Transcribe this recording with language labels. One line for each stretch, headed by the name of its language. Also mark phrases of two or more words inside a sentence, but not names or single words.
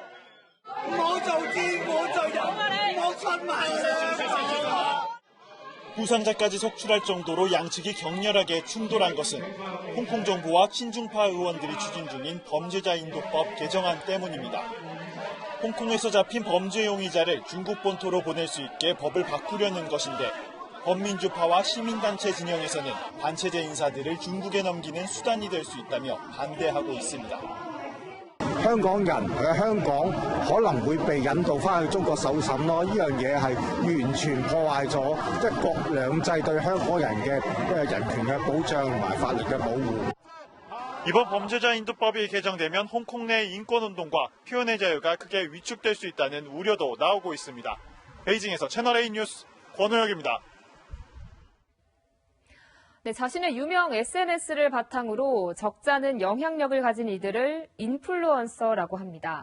Korean: 부상자까지 속출할 정도로 양측이 격렬하게 충돌한 것은 홍콩 정부와 친중파 의원들이 추진 중인 범죄자 인도법 개정안 때문입니다. 홍콩에서 잡힌 범죄 용의자를 중국 본토로 보낼 수 있게 법을 바꾸려는 것인데 범민주파와 시민단체 진영에서는 반체제 인사들을 중국에 넘기는 수단이 될 수 있다며 반대하고 있습니다.
Cantonese: 香港人喺香港可能會被引導翻去中國受審咯，呢樣嘢係完全破壞咗一國兩制對香港人嘅人權嘅保障同埋法律嘅保護。
Korean: 이번 범죄자 인도법이 개정되면 홍콩 내 인권운동과 표현의 자유가 크게 위축될 수 있다는 우려도 나오고 있습니다. 베이징에서 채널A 뉴스 권호혁입니다. 네, 자신의 유명 SNS를 바탕으로 적잖은 영향력을 가진 이들을 인플루언서라고 합니다.